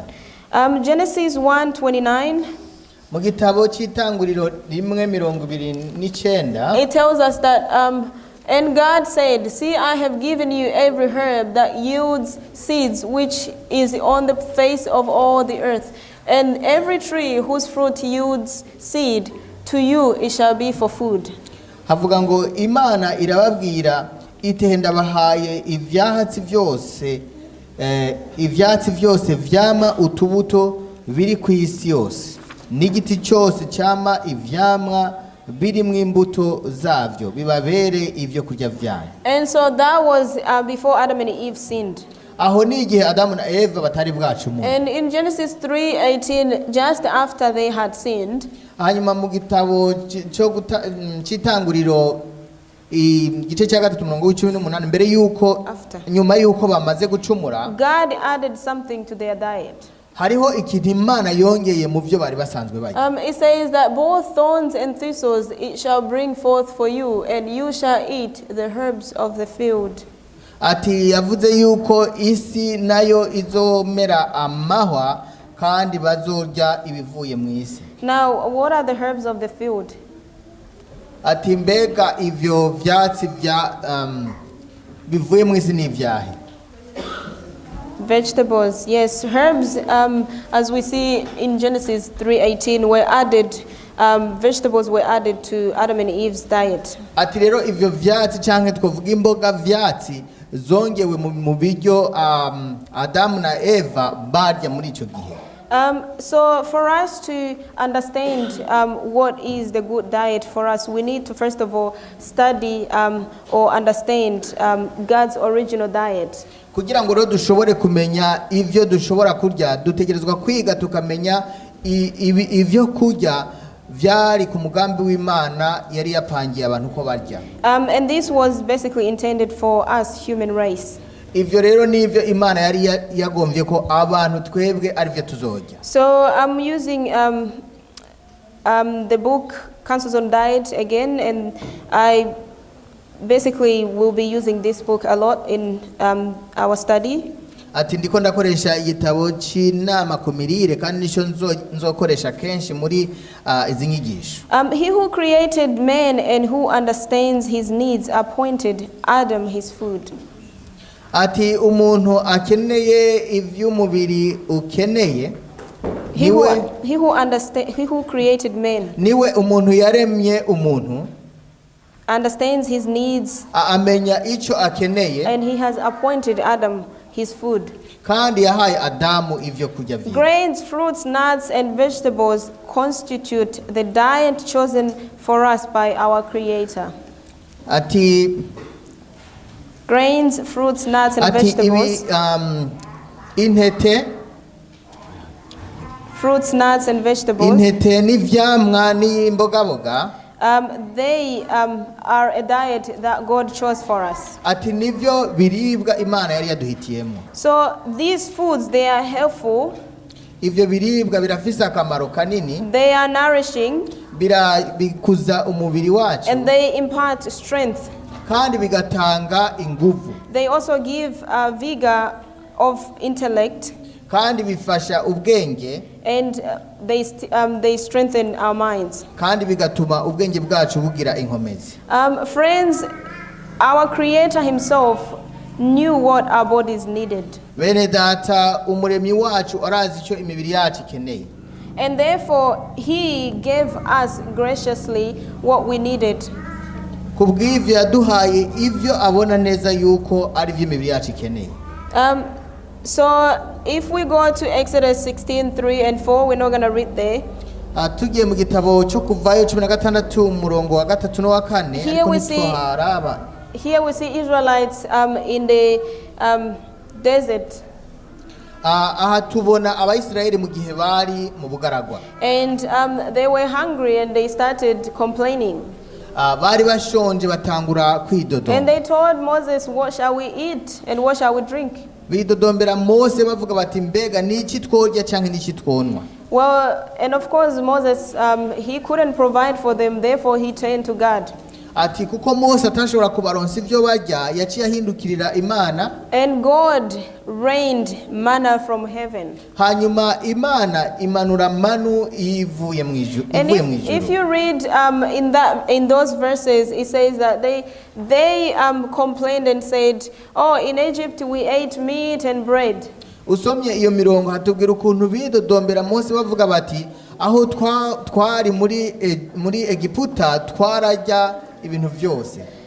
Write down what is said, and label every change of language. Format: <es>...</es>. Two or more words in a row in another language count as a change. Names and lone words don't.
<en>Genesis 1:29.</en> <rn>Mu gitabo cy'itanguriro 1:29</rn> <en>it tells us that and God said, "See, I have given you every herb that yields seeds, which is on the face of all the earth, and every tree whose fruit yields seed, to you it shall be for food."</en> <rn>Havuga ngo Imana irababwira ite ndabahaye ivyatsi byose vyama utubuto biri ku isi yose, n'igiti cyose cyama ivyamwa biri mu imbuto zavyo bibabere ivyo kurya vyanyu.</rn> <en>And so that was before Adam and Eve sinned.</en> <rn>Aho ni igihe Adamu na Eva batari bwacumuye.</rn> <en>And in Genesis 3:18, just after they had sinned,</en> <rn>hanyuma mu gitabo cy'itanguriro igice cya 3:18 mbere yuko nyuma yuko bamaze gucumura,</rn> <en>God added something to their diet.</en> <rn>hariho ikintu Imana yongeye mu byo bari basanzwe barya.</rn> <en>It says that both thorns and thistles it shall bring forth for you, and you shall eat the herbs of the field.</en> <rn>Ati yavuze yuko isi nayo izomera amahwa kandi bazorya ibivuye mu isi.</rn> <en>Now, what are the herbs of the field?</en> <rn>Ati mbega ivyo vyatsi vya bivuye mu isi ni vyahe?</rn> <en>Vegetables, yes. Herbs, as we see in Genesis 3:18, were added. Vegetables were added to Adam and Eve's diet.</en> <rn>Ati rero ivyo vyatsi canke twovuga imboga vyatsi zongewe mu biryo Adamu na Eva barya muri ico gihe.</rn> <en>So for us to understand what is the good diet for us, we need to first of all study or understand God's original diet.</en> <rn>Kugira ngo rero dushobore kumenya ivyo dushobora kurya, dutegerezwa kwiga tukamenya ivyo kurya vyari ku mugambi w'Imana yari yapangiye abantu ko barya.</rn> <en>And this was basically intended for us, human race.</en> <rn>Ivyo rero nivyo Imana yari yagomvye ko abantu twebwe ari vyo tuzorya.</rn> <en>So I'm using the book Counsels on Diet again, and I basically will be using this book a lot in our study.</en> <rn>Ati ndiko ndakoresha igitabo cy'inama ku mirire kandi nico nzokoresha kenshi muri izi nyigisho.</rn> <en>He who created man and who understands his needs appointed Adam his food.</en> <rn>Ati umuntu akeneye ivy'umubiri ukeneye,</rn> <en>he who created man,</en> <rn>niwe umuntu yaremye umuntu,</rn> <en>understands his needs,</en> <rn>amenya ico akeneye,</rn> <en>and he has appointed Adam his food.</en> <rn>kandi yahaye Adamu ivyo kurya vyiwe.</rn> <en>Grains, fruits, nuts, and vegetables constitute the diet chosen for us by our Creator.</en> <rn>Ati</rn> <en>grains, fruits, nuts, and vegetables.</en> <rn>Intete,</rn> <en>fruits, nuts, and vegetables.</en> <rn>Intete n'ivyamwa n'imbogaboga.</rn> <en>They are a diet that God chose for us.</en> <rn>Ati nivyo biribwa Imana yari yaduhitiyemo.</rn> <en>So these foods, they are helpful.</en> <rn>Ivyo biribwa birafise akamaro kanini.</rn> <en>They are nourishing.</en> <rn>Bikuza umubiri wacu.</rn> <en>And they impart strength.</en> <rn>Kandi bigatanga inguvu.</rn> <en>They also give vigor of intellect.</en> <rn>Kandi bifasha ubwenge.</rn> <en>And they strengthen our minds.</en> <rn>Kandi bigatuma ubwenge bwacu bugira inkomezi.</rn> <en>Friends, our Creator himself knew what our bodies needed.</en> <rn>Bene data umuremyi wacu arazi icyo imibiri yacu ikeneye.</rn> <en>And therefore, he gave us graciously what we needed.</en> <rn>kubw'ivyo yaduhaye ivyo abona neza yuko ari vyo imibiri yacu ikeneye.</rn> <en>So if we go to Exodus 16:3 and 4, we're not going to read there.</en> <rn>Tugiye mu gitabo cyo kuvayo 16 umurongo wa 3 no wa 4</rn> <en>Here we see Israelites in the desert.</en> <rn>Aha tubona abayisiraheli mu gihe bari mu bugaragwa.</rn> <en>And they were hungry and they started complaining.</en> <rn>Bari bashonje batangura kwidodoma.</rn> <en>And they told Moses, what shall we eat and what shall we drink?</en> <rn>Bidodombera Mose bavuga bati mbega niki tworya canke niki twonwa.</rn> <en>Well, and of course Moses, he couldn't provide for them, therefore he turned to God.</en> <rn>Ati kuko Mose atashobora kubaronsa ivyo barya yaciye ahindukirira Imana.</rn> <en>And God rained manna from heaven.</en> <rn>Hanyuma Imana imanura manu ivuye mu ijuru.</rn> <en>And if you read in those verses, it says that they complained and said, "Oh, in Egypt we ate meat and bread."</en> <rn>Usomye iyo mirongo hatubwira ukuntu bidodombera Mose bavuga bati aho twari muri Egiputa twarajya ibintu vyose.</rn>